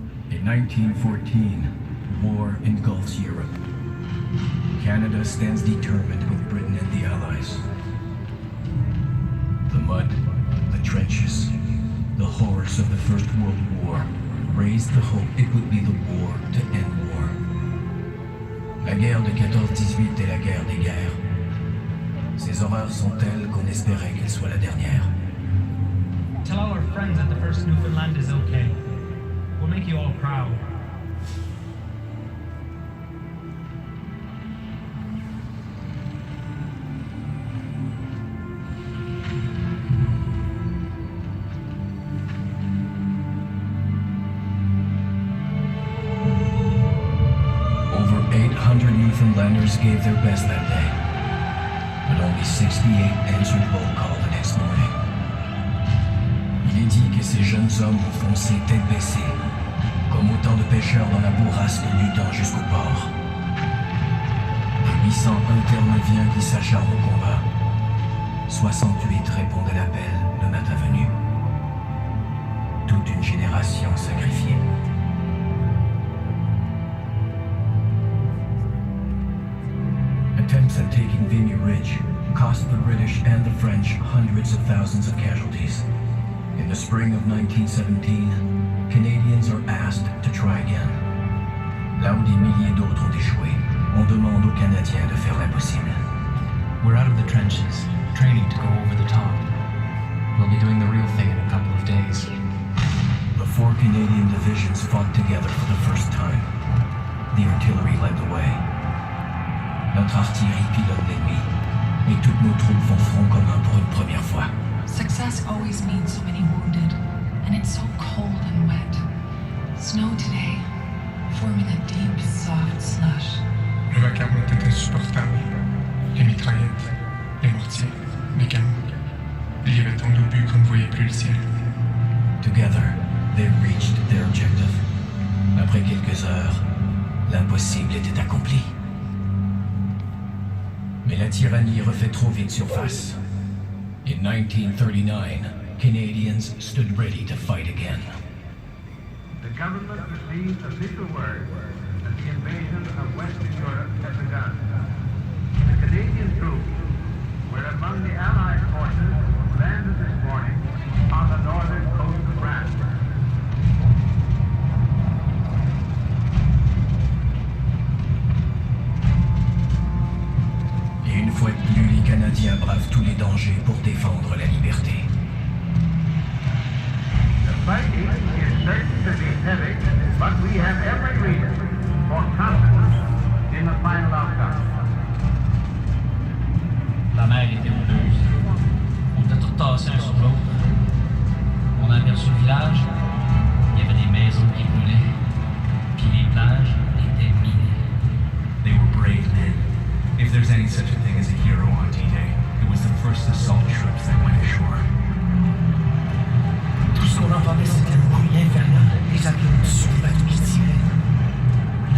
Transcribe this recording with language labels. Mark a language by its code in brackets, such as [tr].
[en] In 1914, war engulfs Europe. Canada stands determined with Britain and the Allies. The mud, the trenches, the horrors of the First World War raised the hope it would be the war to end war. [fr] La guerre de 14-18 est la guerre des guerres. Ces horreurs sont telles qu'on espérait qu'elle soit la dernière. [en] Tell all our friends that the first Newfoundland is okay. We'll make you all proud. Over 800 Newfoundlanders gave their best that day, but only 68 answered roll call the next morning. [fr] Il est dit que ces jeunes hommes ont foncé tête baissée, comme autant de pêcheurs dans la bourrasque luttant jusqu'au port. De 800 interneviens qui s'acharnent au combat, 68 répondent à l'appel le matin venu. Toute une génération sacrifiée. [en] Attempts at taking Vimy Ridge cost the British and the French hundreds of thousands of casualties. In the spring of 1917, Canadians are asked to try again. [fr] Là où des milliers d'autres ont échoué, on demande aux Canadiens de faire l'impossible. [en] We're out of the trenches, training to go over the top. We'll be doing the real thing in a couple of days. The 4 Canadian divisions fought together for the first time. The artillery led the way. [fr] Notre artillerie pilote l'ennemi. Et toutes nos troupes font front commun pour une première fois. [en] Success always means so many wounded, and it's so cold and wet. Snow today, forming a deep, soft slush. [fr] Le vacarme était insupportable. Les mitraillettes, les mortiers, les canons. Il y avait tant d'obus qu'on ne voyait plus le ciel. [en] Together, they reached their objective. [fr] Après quelques heures, l'impossible était accompli. Mais la tyrannie refait trop vite surface. [en] In 1939, Canadians stood ready to fight again. The government received official word that the invasion of Western Europe had begun. The Canadian troops were among the Allied forces who landed this morning on the northern coast of France. [fr] Et une fois de plus, les Canadiens bravent tous les dangers pour défendre la liberté. [en] The fighting is certain to be heavy, but we have every reason for confidence in the final outcome. [fr] La mer était houleuse. On était tous tassés un sur l'autre. On a aperçu le village. Il y avait des maisons qui brûlaient. Puis les plages étaient minées. [en] They were brave men. If there's any such a thing as a hero on D-Day, it was the first assault troops that went ashore. [fr] Tout ce qu'on entendait, c'était le bruit infernal. Les avions de sous-marins qui tiraient.